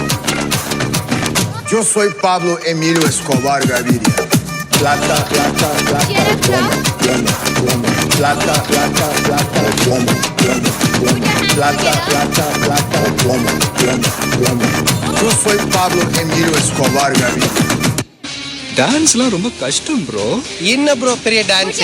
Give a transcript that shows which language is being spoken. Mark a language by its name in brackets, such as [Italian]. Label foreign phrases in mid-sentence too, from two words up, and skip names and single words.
[Spanish] Yo soy Pablo Emilio Escobar Gaviria. Plata, plata, plata, plomo, plomo, plomo. Plata, plata, plata, plomo, plomo, plomo. Plata, plata, plata, plomo, plomo, plomo. Yo soy Pablo Emilio Escobar Gaviria. [Tamil] டான்ஸ்லாம் ரொம்ப கஷ்டம் ப்ரோ. என்ன ப்ரோ பெரிய டான்ஸ்?